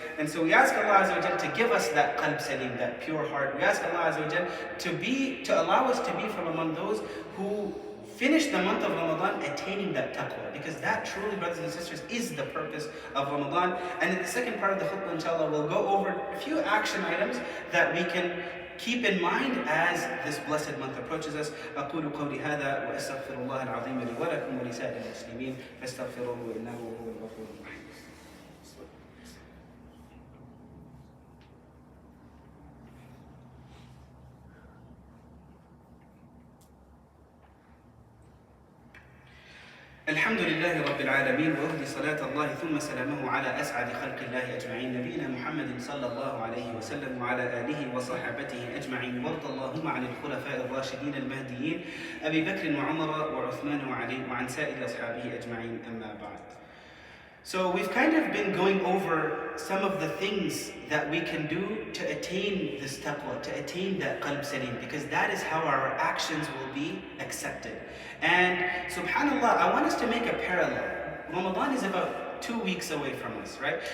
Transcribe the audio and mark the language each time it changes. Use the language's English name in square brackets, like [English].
[English] And so we ask Allah Azza wa Jal to give us that qalb salim, that pure heart. We ask Allah Azza wa Jal to allow us to be from among those who finish the month of Ramadan attaining that taqwa, because that truly, brothers and sisters, is the purpose of Ramadan. And in the second part of the khutbah, inshallah, we'll go over a few action items that we can keep in mind as this blessed month approaches us. [Arabic] أقول قولي هذا وأستغفر الله العظيم لي ولكم ولسائر المسلمين فاستغفروه إنه هو الغفور الرحيم. الحمد لله رب العالمين، وأهدي صلاة الله ثم سلامه على أسعد خلق الله أجمعين، نبينا محمد صلى الله عليه وسلم وعلى آله وصحابته أجمعين، وارض اللهم عن الخلفاء الراشدين المهديين أبي بكر وعمر وعثمان وعلي وعن سائر أصحابه أجمعين، أما بعد. [English] So we've kind of been going over some of the things that we can do to attain this taqwa, to attain that qalb salim, because that is how our actions will be accepted. And subhanAllah, I want us to make a parallel. Ramadan is about 2 weeks away from us, right?